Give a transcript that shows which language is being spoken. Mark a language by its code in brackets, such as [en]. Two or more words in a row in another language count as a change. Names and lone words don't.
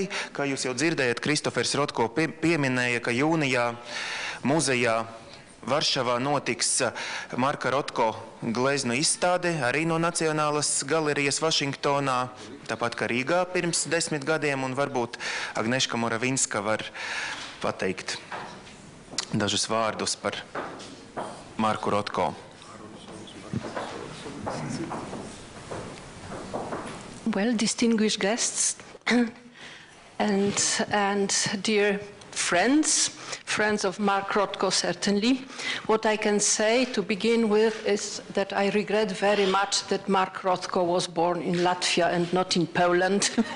[lv] Kā jūs jau dzirdējat, Kristofers Rotko pieminēja, ka jūnijā muzejā Varšavā notiks Marka Rotko gleznu izstāde arī no Nacionālas galerijas Vašingtonā, tāpat kā Rīgā pirms 10 gadiem, un varbūt Agneška Moravinska var pateikt dažus vārdus par Marku Rotko. [en] Well, distinguished guests and dear friends of Mark Rotko, certainly. What I can say to begin with is that I regret very much that Mark Rotko was born in Latvia and not in Poland.